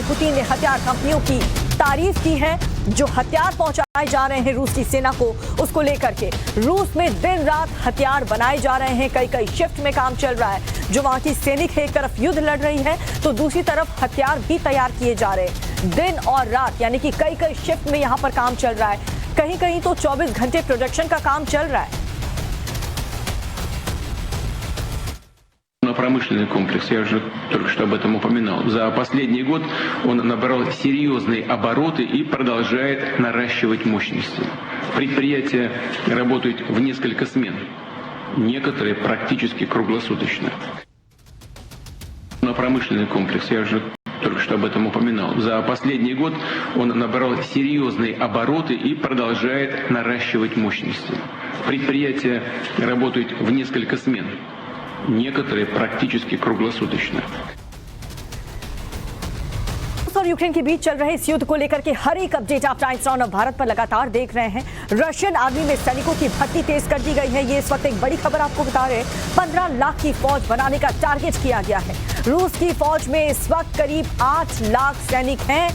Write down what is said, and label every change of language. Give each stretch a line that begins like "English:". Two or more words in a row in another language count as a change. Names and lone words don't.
Hindi: पुतिन ने हथियार कंपनियों की तारीफ की है जो हथियार पहुंचाए जा रहे हैं रूस की सेना को, उसको लेकर के रूस में दिन रात हथियार बनाए जा रहे हैं, कई शिफ्ट में काम चल रहा है। जो वहां की सैनिक है एक तरफ युद्ध लड़ रही है तो दूसरी तरफ हथियार भी तैयार किए जा रहे हैं दिन और रात, यानी कि कई शिफ्ट में यहाँ पर काम चल रहा है। कहीं तो 24 घंटे प्रोडक्शन का काम चल रहा है।
Russian: Промышленный комплекс, я уже только что об этом упоминал. За последний год он набрал серьезные обороты и продолжает наращивать мощности. Предприятия работают в несколько смен, некоторые практически круглосуточно. Промышленный комплекс, я уже только что об этом упоминал. За последний год он набрал серьезные обороты и продолжает наращивать мощности. Предприятия работают в несколько смен, некоторые практически круглосуточно.
Hindi: और यूक्रेन के बीच चल रहे इस युद्ध को लेकर के हर एक अपडेट आप टाइम्स नाउ ऑफ भारत पर लगातार देख रहे हैं।
English: Russian army
Hindi: में सैनिकों की भर्ती तेज कर दी गई है, ये इस वक्त एक बड़ी खबर आपको बता रहे हैं। 15 लाख की फौज बनाने का टारगेट किया गया है। रूस की फौज में इस वक्त करीब 8 लाख सैनिक हैं।